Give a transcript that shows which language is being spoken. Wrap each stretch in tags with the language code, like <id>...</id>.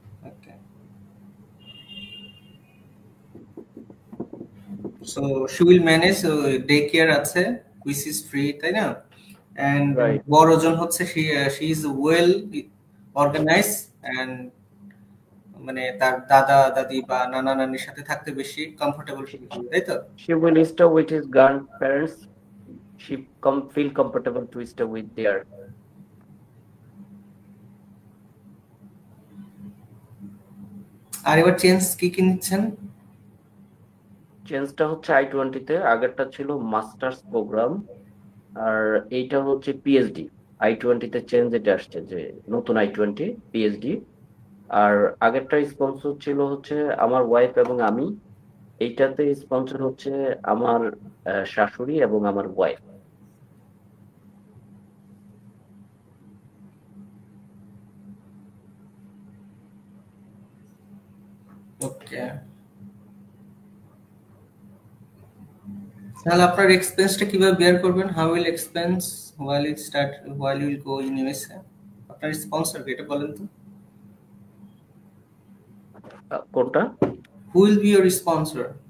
<en>okay, so she will manage, day care</en> <bn>আছে</bn> <en>which is free,</en> <bn>তাই না? And বড় জন হচ্ছে</bn> <en>she is well organise,</en> <bn>and মানে তার দাদা দাদি বা নানা নানির সাথে থাকতে বেশি কমফোর্টেবল ফিল করে, তাই তো?</bn> <en>She will stay with his grandparents. She feel comfortable to stay with their.</en> <bn>আর এবার চেঞ্জ কি কি নিচ্ছেন? চেঞ্জটা হচ্ছে I-20 তে, আগেরটা ছিল মাস্টার্স প্রোগ্রাম, আর এইটা হচ্ছে পিএইচডি। I-20 তে চেঞ্জ এটা আসছে যে নতুন I-20 পিএইচডি, আর আগেরটা স্পন্সর ছিল হচ্ছে আমার ওয়াইফ এবং আমি, এইটাতে স্পন্সর হচ্ছে আমার শাশুড়ি এবং আমার ওয়াইফ। ওকে, তাহলে আপনার এক্সপেন্সটা কিভাবে বেয়ার করবেন?</bn> <en>How will expense while you go in USA?</en> <bn>আপনার স্পন্সর কে এটা বলেন তো। কোনটা?</bn> <en>Who will be your sponsor?</en>